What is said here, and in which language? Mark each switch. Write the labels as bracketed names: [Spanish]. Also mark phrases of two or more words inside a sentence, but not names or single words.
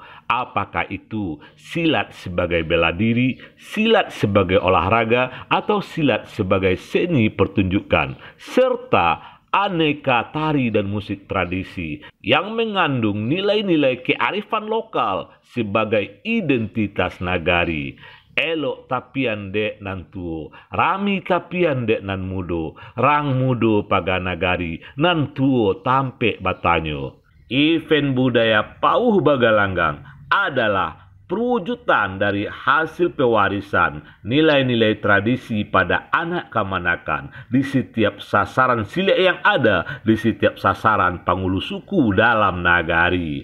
[Indonesian] Apakah itu silat sebagai bela diri, silat sebagai olahraga, atau silat sebagai seni pertunjukan, serta aneka tari dan musik tradisi yang mengandung nilai-nilai kearifan lokal sebagai identitas nagari. [Minangkabau] Elok tapian dek nan tuo, rami tapian dek nan mudo, rang mudo paga nagari, nan tuo tampe batanyo. [Indonesian] Event budaya Pauh Bagalanggang adalah perwujudan dari hasil pewarisan nilai-nilai tradisi pada anak kamanakan di setiap sasaran silek yang ada di setiap sasaran pangulu suku dalam nagari.